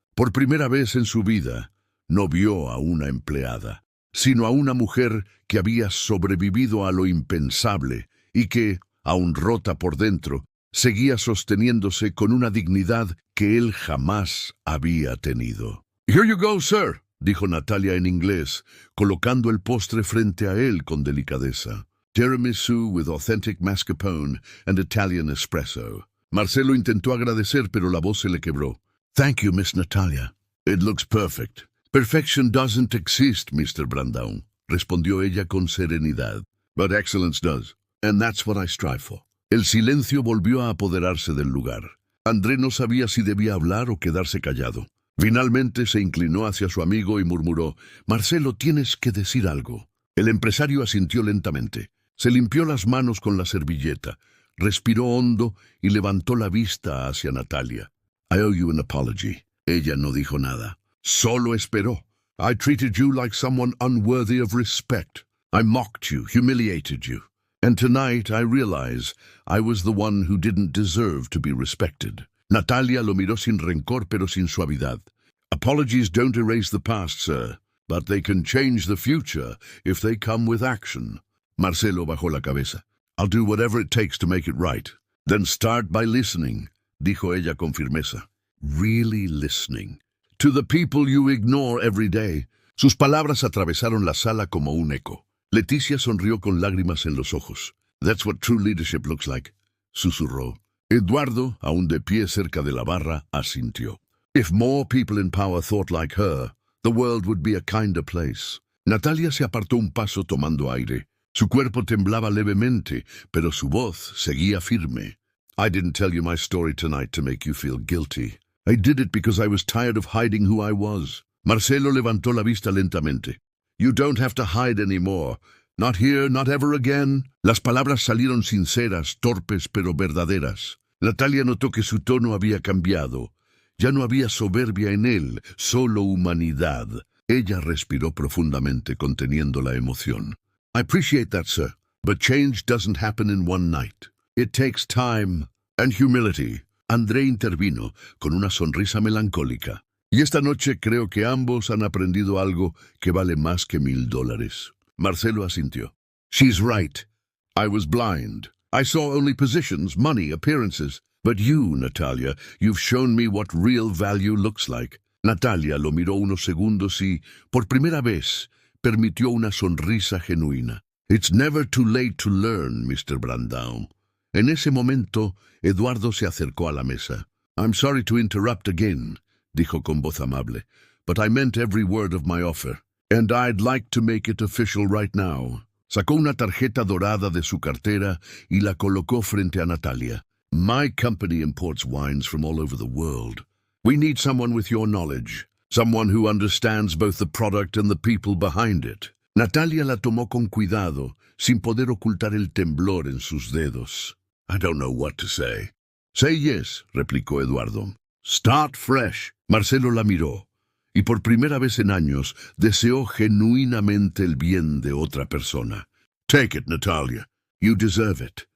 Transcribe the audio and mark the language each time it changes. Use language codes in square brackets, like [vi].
[es] Por primera vez en su vida, no vio a una empleada, sino a una mujer que había sobrevivido a lo impensable y que, aún rota por dentro, seguía sosteniéndose con una dignidad que él jamás había tenido. [en] «Here you go, sir», [es] dijo Natalia en inglés, colocando el postre frente a él con delicadeza. [en] Tiramisu with authentic mascarpone and Italian espresso. [es] Marcelo intentó agradecer, pero la voz se le quebró. [en] «Thank you, Miss Natalia. It looks perfect». «Perfection doesn't exist, Mr. Brandão», [es] respondió ella con serenidad. [en] «But excellence does, and that's what I strive for». [es] El silencio volvió a apoderarse del lugar. André no sabía si debía hablar o quedarse callado. Finalmente se inclinó hacia su amigo y murmuró: «Marcelo, tienes que decir algo». El empresario asintió lentamente. Se limpió las manos con la servilleta, respiró hondo y levantó la vista hacia Natalia. [en] «I owe you an apology». [es] Ella no dijo nada. Solo esperó. [en] «I treated you like someone unworthy of respect. I mocked you, humiliated you. And tonight I realize I was the one who didn't deserve to be respected». [es] Natalia lo miró sin rencor pero sin suavidad. [en] «Apologies don't erase the past, sir, but they can change the future if they come with action». [es] Marcelo bajó la cabeza. [en] «I'll do whatever it takes to make it right». «Then start by listening», [es] dijo ella con firmeza. [en] «Really listening. To the people you ignore every day». [es] Sus palabras atravesaron la sala como un eco. Leticia sonrió con lágrimas en los ojos. [en] «That's what true leadership looks like», [es] susurró. Eduardo, aún de pie cerca de la barra, asintió. [en] «If more people in power thought like her, the world would be a kinder place». [es] Natalia se apartó un paso tomando aire. Su cuerpo temblaba levemente, pero su voz seguía firme. [en] «I didn't tell you my story tonight to make you feel guilty. I did it because I was tired of hiding who I was». [es] Marcelo levantó la vista lentamente. [en] «You don't have to hide anymore. Not here, not ever again». [es] Las palabras salieron sinceras, torpes, pero verdaderas. Natalia notó que su tono había cambiado. Ya no había soberbia en él, solo humanidad. Ella respiró profundamente, conteniendo la emoción. [en] «I appreciate that, sir, but change doesn't happen in one night. It takes time and humility». [es] André intervino con una sonrisa melancólica. «Y esta noche creo que ambos han aprendido algo que vale más que $1000». Marcelo asintió. [en] «She's right. I was blind. I saw only positions, money, appearances. But you, Natalia, you've shown me what real value looks like». [es] Natalia lo miró unos segundos y, por primera vez, permitió una sonrisa genuina. [en] «It's never too late to learn, Mr. Brandão». [es] En ese momento, Eduardo se acercó a la mesa. [en] «I'm sorry to interrupt again», [es] dijo con voz amable, [en] «but I meant every word of my offer. And I'd like to make it official right now». [es] Sacó una tarjeta dorada de su cartera y la colocó frente a Natalia. [en] «My company imports wines from all over the world. We need someone with your knowledge, someone who understands both the product and the people behind it». [es] Natalia la tomó con cuidado, sin poder ocultar el temblor en sus dedos. [en] «I don't know what to say». «Say yes», [es] replicó Eduardo. [en] «Start fresh». [es] Marcelo la miró, y por primera vez en años deseó genuinamente el bien de otra persona. [en] «Take it, Natalia. You deserve it».